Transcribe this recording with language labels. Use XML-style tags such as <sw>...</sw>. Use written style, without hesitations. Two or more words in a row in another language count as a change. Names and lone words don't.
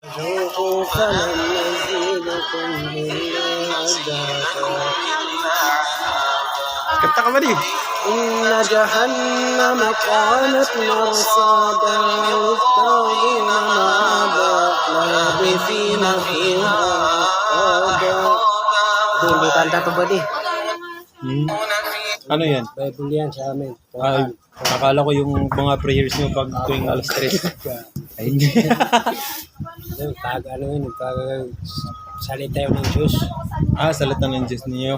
<ar>ذوقوا فلن نزيدكم إلا عذابا</ar> <tl>Kanta ka ba di?</tl> <ar>إن جهنم كانت مرصادا للطاغين مآبا لابثين فيها أحقابا.</ar> <tl>Hindi kanta to ba di? Ano yan? Bible yan sa amin. Ay, akala ko yung mga prayers nyo pag tuwing alas 3. Ay, hindi. Pag ano yun, pag salita yun ng Diyos. Salita ng Diyos niyo.</tl>